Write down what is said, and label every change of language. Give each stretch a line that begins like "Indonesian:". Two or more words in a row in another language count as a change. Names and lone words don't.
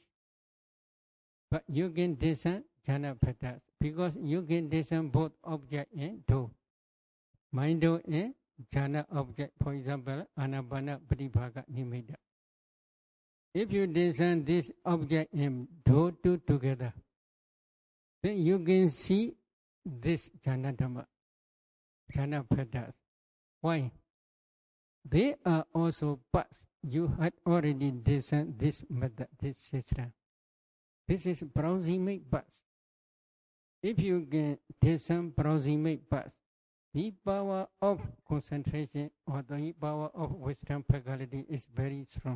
English: But you can discern jhana patterns because you can discern both object and do. Mind do and jhana object, for example,
Pali: anapana pratibhaga nimitta.
English: If you discern this object and do two together, then you can see this
Pali: jhana dhamma,
English: jhana patterns. Why? They are also past. You had already discerned this method, this system. This is proximate past. If you can discern proximate past, the power of concentration or the power of wisdom faculty is very strong.